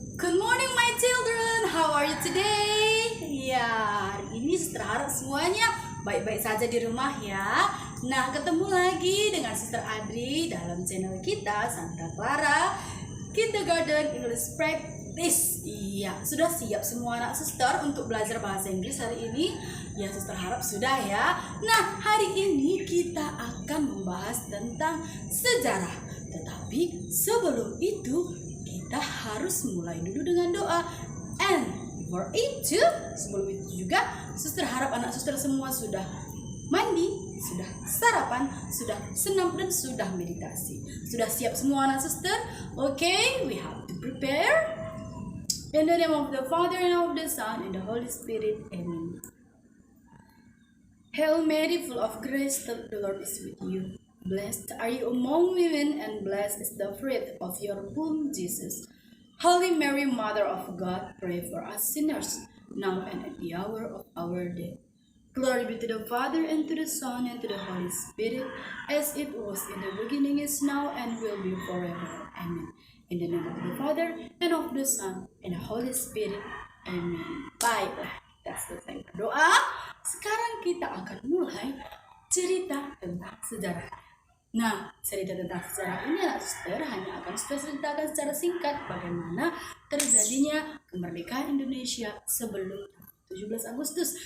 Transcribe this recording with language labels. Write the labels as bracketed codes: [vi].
[en] Good morning my children, how are you today? [id] Ya, hari ini Sister harap semuanya baik-baik saja di rumah ya. Nah, ketemu lagi dengan Sister Adri dalam channel kita Santa Clara Kindergarten English Practice. Iya, sudah siap semua anak Sister untuk belajar bahasa Inggris hari ini? Ya, Sister harap sudah ya. Nah, hari ini kita akan membahas tentang sejarah. Tetapi sebelum itu kita harus mulai dulu dengan doa. And for itu, sebelum itu juga Suster harap anak Suster semua sudah mandi, sudah sarapan, sudah senam dan sudah meditasi. Sudah siap semua anak Suster? [en] Okay, we have to prepare. In the name of the Father and of the Son and the Holy Spirit. Amen. Hail Mary, full of grace, the Lord is with you. Blessed are you among women, and blessed is the fruit of your womb, Jesus. Holy Mary, Mother of God, pray for us sinners, now and at the hour of our death. Glory be to the Father, and to the Son, and to the Holy Spirit, as it was in the beginning, is now, and will be forever. Amen. In the name of the Father, and of the Son, and the Holy Spirit. [id] Amen. Baiklah, kita selesai berdoa. Sekarang kita akan mulai cerita tentang sejarah. Nah, cerita tentang sejarah ini anak Suster hanya akan Suster ceritakan secara singkat bagaimana terjadinya kemerdekaan Indonesia sebelum 17 Agustus.